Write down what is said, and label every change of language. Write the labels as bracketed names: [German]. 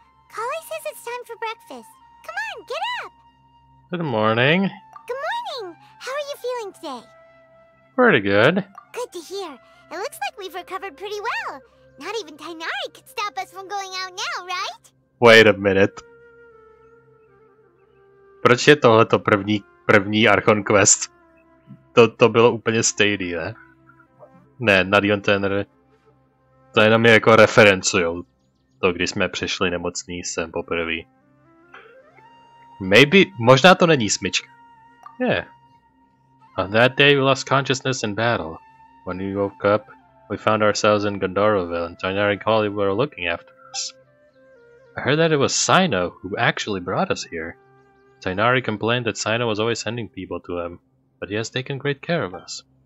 [English] Kali says it's time for breakfast. Come on, get up! Good morning. Good morning! How are you feeling today? Pretty good. Good to hear. It looks like we've recovered pretty well. Not even Tighnari could stop us from going out now, right? Wait a minute. [Czech] Proč je tohleto první Archon quest? To bylo úplně stejný, ne? Ne, Nadion ten... To jenom je jako referencujou. To, když jsme přišli nemocný sem poprvé. Možná to není smyčka. Yeah. [English] On that day we lost consciousness in battle. When we woke up, we found ourselves in Gondoroville and Tighnari and Kali were looking after us. I heard that it was Sino who actually brought us here. Tighnari complained that Sino was always sending people to him, but he has taken great care of us.